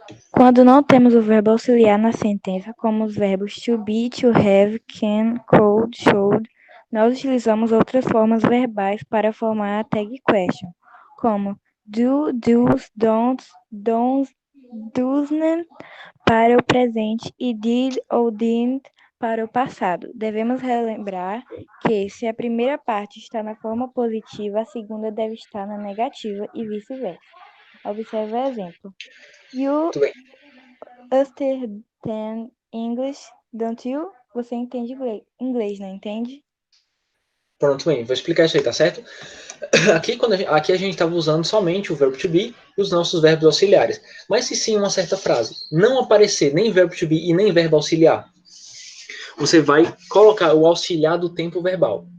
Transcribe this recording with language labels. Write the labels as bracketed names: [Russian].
[Portuguese] Quando não temos o verbo auxiliar na sentença, como os verbos to be, to have, can, could, should, nós utilizamos outras formas verbais para formar a tag question, como do, do's, don'ts, doesn't para o presente e did ou didn't para o passado. Devemos relembrar que, se a primeira parte está na forma positiva, a segunda deve estar na negativa e vice-versa. Observe o exemplo. You Tudo bem. [English] understand English, don't you? [Portuguese] Você entende inglês, não entende? Pronto, bem, vou explicar isso aí, tá certo? Aqui a gente estava usando somente o verbo to be e os nossos verbos auxiliares. Mas se sim uma certa frase não aparecer nem verbo to be e nem verbo auxiliar, você vai colocar o auxiliar do tempo verbal.